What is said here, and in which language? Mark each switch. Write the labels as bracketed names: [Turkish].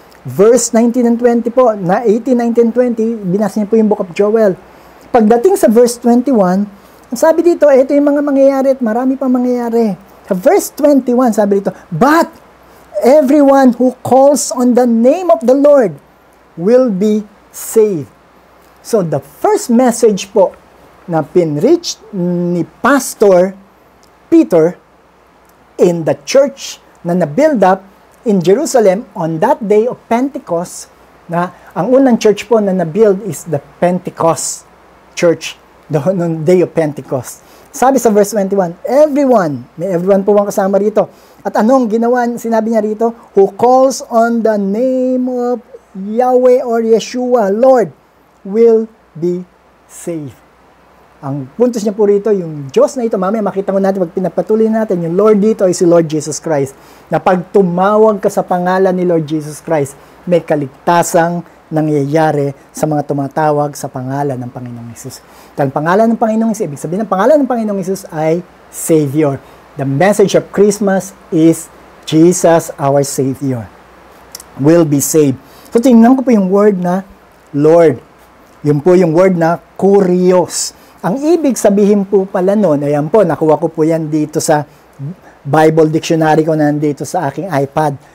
[Filipino] Verse 19 and 20 po, na 18, 19, 20, binasa niya po yung Book of Joel. Pagdating sa verse 21, sabi dito, ito yung mga mangyayari at marami pang mangyayari. Sa verse 21, sabi dito, [English] but everyone who calls on the name of the Lord will be saved. So the first message po na pinreach ni Pastor Peter in the church na na-build up in Jerusalem on that day of Pentecost, [Filipino] na ang unang church po na na-build [English] is the Pentecost church, the day of Pentecost. [Filipino] Sabi sa verse 21, everyone, may everyone po ang kasama rito. At anong ginawa, sinabi niya rito, [English] who calls on the name of Yahweh or Yeshua, Lord, will be saved. [Filipino] Ang puntos niya po rito, yung Diyos na ito, mamaya makita mo natin, pag pinapatuloy natin, yung Lord dito ay si Lord Jesus Christ. Na pag tumawag ka sa pangalan ni Lord Jesus Christ, may kaligtasang nangyayari sa mga tumatawag sa pangalan ng Panginoong Hesus. Dahil pangalan ng Panginoong Hesus, ibig sabihin ng pangalan ng Panginoong Hesus ay Savior. [English] The message of Christmas is Jesus, our Savior, will be saved. [Filipino] So tingnan ko po yung word na Lord. Yun po yung word na kurios. Ang ibig sabihin po pala nun, ayan po, nakuha ko po yan dito sa Bible Dictionary ko na nandito sa aking iPad.